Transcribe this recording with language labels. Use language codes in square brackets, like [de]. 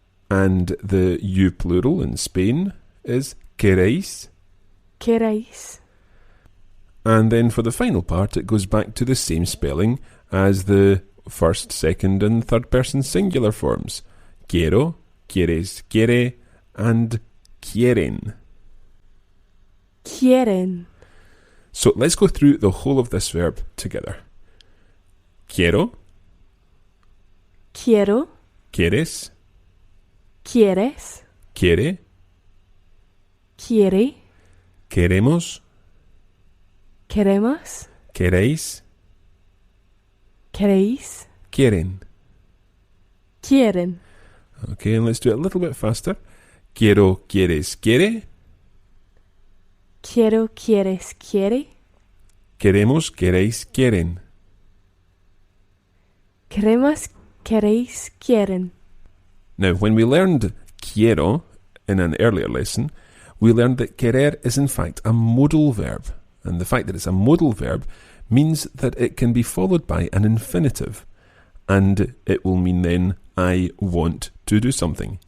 [en] And the you plural in Spain is queréis. [es] Queréis. [en] And then for the final part, it goes back to the same spelling as the first, second, and third person singular forms. [es] Quiero, quieres, quiere, and quieren. Quieren. [en] So let's go through the whole of this verb together. [es] Quiero. Quiero. Quieres. Quieres. Quiere. Quiere. Queremos. Queremos. Queréis. Queréis. Quieren. Quieren. [en] Okay, and let's do it a little bit faster. [es] Quiero, quieres, quiere. Quiero, quieres, quiere. Queremos, queréis, quieren. Queremos, queréis, quieren. [en] Now, when we learned quiero in an earlier lesson, we learned that querer is in fact a modal verb. And the fact that it's a modal verb means that it can be followed by an infinitive. And it will mean then, I want to do something.